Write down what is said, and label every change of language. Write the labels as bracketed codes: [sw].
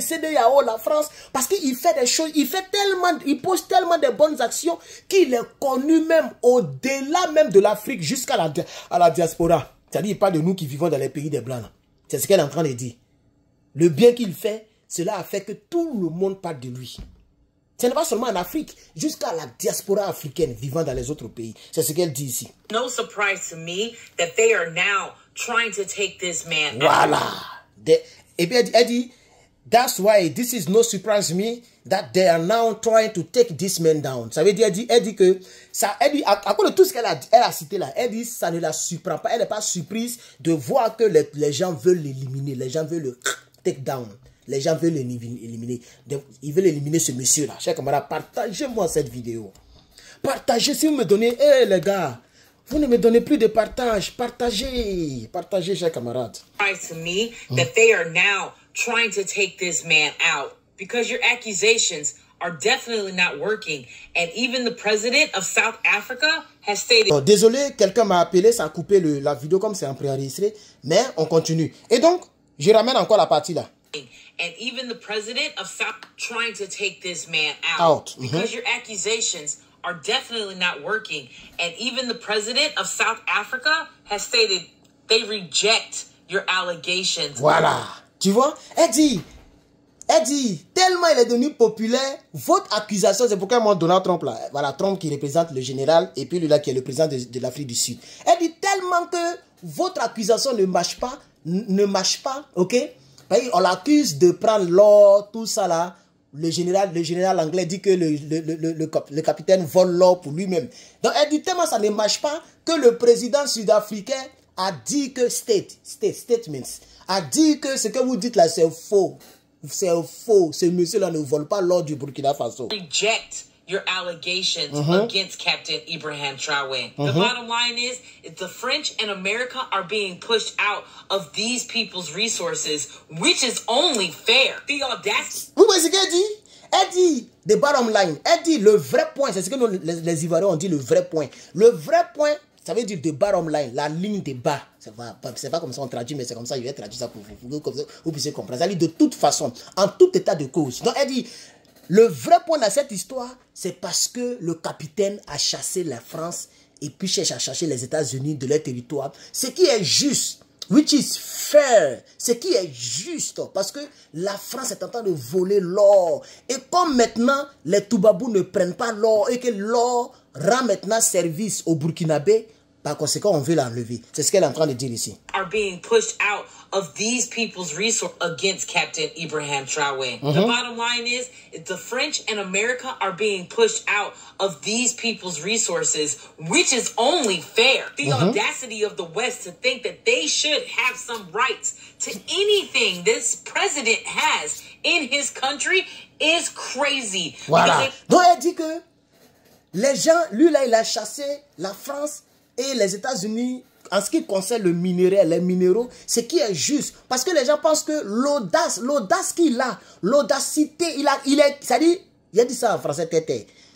[fr] CEDEAO, la France. Parce qu'il fait des choses, il pose tellement de bonnes actions qu'il est connu même au-delà même de l'Afrique jusqu'à la diaspora. C'est-à-dire, il parle de nous qui vivons dans les pays des Blancs. C'est ce qu'elle est en train de dire. Le bien qu'il fait, cela a fait que tout le monde parle de lui. Ce n'est pas seulement en Afrique, jusqu'à la diaspora africaine vivant dans les autres pays. C'est ce qu'elle dit ici. [en] No surprise to me that they are now trying to take this man out. [fr] Voilà. Et puis elle dit, [en] that's why this is no surprise to me that they are now trying to take this man down. [fr] Ça veut dire, elle dit que, à cause de tout ce qu'elle a cité là, elle dit, ça ne la surprend pas. Elle n'est pas surprise de voir que les gens veulent l'éliminer. Les gens veulent le [en] take down. [fr] Les gens veulent l'éliminer. Ils veulent éliminer ce monsieur-là. Chers camarades, partagez-moi cette vidéo. Partagez si vous me donnez... les gars, vous ne me donnez plus de partage. Partagez. Partagez, chers camarades. [en] To me that they are now trying to take this man out because your accusations are definitely not working. And even the president of South Africa has stated... [fr] Oh, désolé, quelqu'un m'a appelé, ça a coupé la vidéo comme c'est en préenregistré. Mais on continue. Et donc, je ramène encore la partie là. [en] And even the president of South trying to take this man out because your accusations are definitely not working. And even the president of South Africa has stated they reject your allegations. [fr] Voilà. Tu vois? Elle dit, tellement il est devenu populaire, votre accusation, c'est pourquoi moi, Donald Trump, là, voilà, Trump qui représente le général, et puis lui là qui est le président de l'Afrique du Sud. Elle dit tellement que votre accusation ne marche pas, ok? On l'accuse de prendre l'or, tout ça là. Le général anglais dit que le capitaine vole l'or pour lui-même. Donc elle dit tellement ça ne marche pas que le président sud-africain a dit que statements, a dit que ce que vous dites là c'est faux. C'est faux. Ce monsieur-là ne vole pas l'or du Burkina Faso. [en] Reject your allegations against Captain Ibrahim Traoré. The bottom line is the French and America are being pushed out of these people's resources, which is only fair. The audacity. [fr] Vous voyez ce qu'elle dit? Elle dit, [en] the bottom line, [fr] elle dit le vrai point, c'est ce que nous, les Ivoiriens ont dit, le vrai point. Le vrai point, ça veut dire [en] the bottom line, [fr] la ligne de bas. C'est pas comme ça on traduit, mais c'est comme ça, je vais traduire ça pour vous, comme ça, vous puissiez comprendre. Ça dit de toute façon, en tout état de cause. Donc elle dit, Le vrai point dans cette histoire, c'est parce que le capitaine a chassé la France et puis cherche à chercher les États-Unis de leur territoire. Ce qui est juste, [en] which is fair, [fr] ce qui est juste, parce que la France est en train de voler l'or. Et comme maintenant, les Toubabous ne prennent pas l'or et que l'or rend maintenant service aux Burkinabés, par conséquent, on veut l'enlever. C'est ce qu'elle est en train de dire ici. [en] Are being pushed out of these people's resources against Captain Ibrahim Traoré. The bottom line is the French and America are being pushed out of these people's resources, which is only fair. The audacity of the West to think that they should have some rights to anything this president has in his country is crazy. [fr] Voilà. Donc elle dit que les gens, lui là, il a chassé la France et les États-Unis en ce qui concerne le minerai, les minéraux, ce qui est juste. Parce que les gens pensent que l'audace qu'il a, l'audacité, il a dit ça en français, tête.